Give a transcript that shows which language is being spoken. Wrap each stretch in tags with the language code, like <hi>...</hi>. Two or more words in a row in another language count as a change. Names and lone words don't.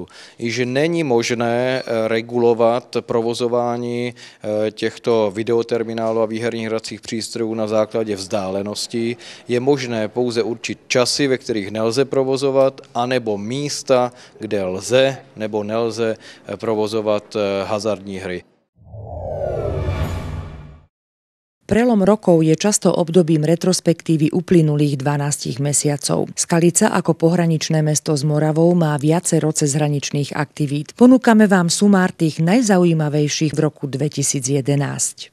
<cs>Již není možné regulovat provozování těchto videoterminálů a výherních hracích přístrojů na základě vzdálenosti. Je možné pouze určit časy, ve kterých nelze provozovat, anebo místa, kde lze nebo nelze provozovat hazardní hry.</cs> <sk>Prelom rokov je často obdobím retrospektívy uplynulých 12 mesiacov. Skalica ako pohraničné mesto s Moravou má viacero cezhraničných aktivít. Ponúkame vám sumár tých najzaujímavejších v roku 2011.</sk>